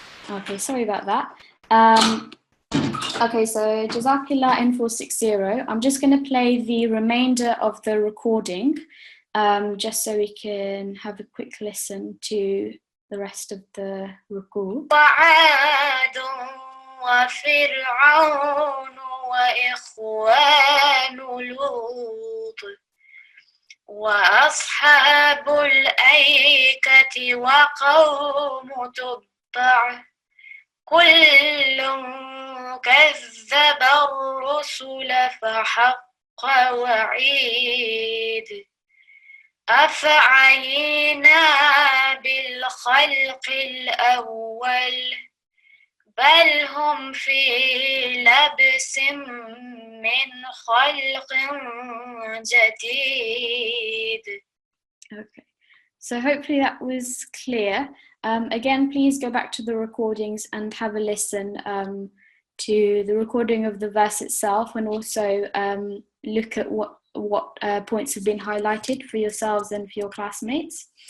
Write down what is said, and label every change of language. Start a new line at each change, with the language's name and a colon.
English: Okay, sorry about that. Okay, so Jazakallah N460. I'm just going to play the remainder of the recording, just so we can have a quick listen to the rest of the ruku.
Arabic: وعاد وفرعون وإخوان لوط وأصحاب الأيكة وقوم تبع كل كذب الرسل فحق وعيد أفعينا بالخلق الأول بل هم في لبس من خلق جديد.
English: Okay, so hopefully that was clear. Again, please go back to the recordings and have a listen to the recording of the verse itself, and also look at what points have been highlighted for yourselves and for your classmates.